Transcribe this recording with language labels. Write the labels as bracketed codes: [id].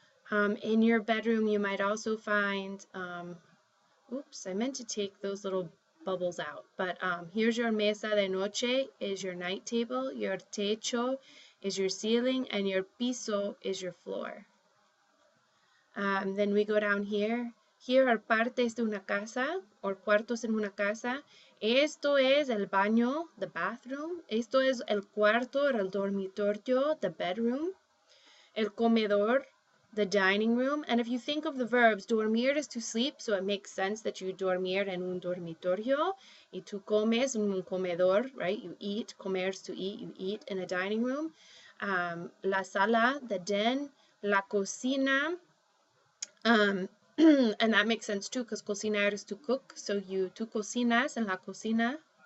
[en] In your bedroom, you might also find, oops, I meant to take those little bubbles out, but here's your mesa de noche, is your night table, your techo is your ceiling, and your piso is your floor. Then we go down here. Here are [es] partes de una casa, [en] or [es] cuartos en una casa. Esto es el baño, [en] the bathroom. [es] Esto es el cuarto, or el dormitorio, [en] the bedroom. [es] El comedor, [en] the dining room. And if you think of the verbs, dormir is to sleep, so it makes sense that you [es] dormir en un dormitorio. Y tú comes en un comedor, [en] right? You eat, comer is to eat, you eat in a dining room. [es] La sala, [en] the den. [es] La cocina, [en] and that makes sense too, because cocinar is to cook. So [es] tú cocinas en la cocina.